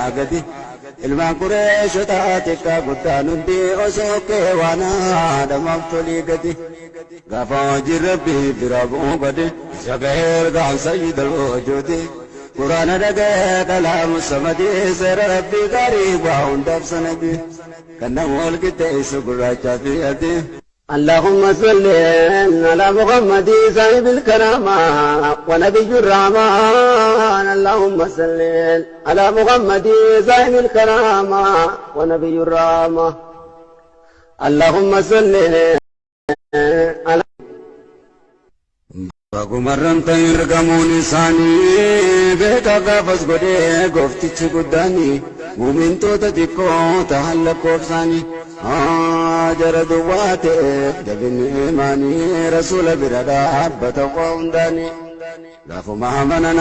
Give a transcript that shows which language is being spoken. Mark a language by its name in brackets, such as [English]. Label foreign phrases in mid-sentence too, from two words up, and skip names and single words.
[Oromo] gadi ilmaan Qureeshotaa xiqqaa guddaan hundi osoo keewaanaa dhamaaf tolii gadi gaafa hojii rabbii bira bu'uu gadi isa ga'eer gaal [Arabic] سيد الوجود [Oromo] quraana dhaga'ee [Arabic] كلام الصمد [Oromo] seera rabbii gaarii waa hundaaf sanadi kan nama wal qixxeessu gurraachaa fi adii [Arabic] اللهم صل على محمد صاحب الكرامة ونبي الرحمن اللهم صل على محمد صاحب الكرامة ونبي الرحمة اللهم صل على [Oromo] bagumarran ta'in ergamuun isaanii beeka gaafas godhee gooftichi guddaanii muumintoota xiqqoo ta'an lakkoofsaanii jara duwwaa ta'eef jabinni imaanii rasuula bira dhaabbata waa hundaanii gaafuma amanana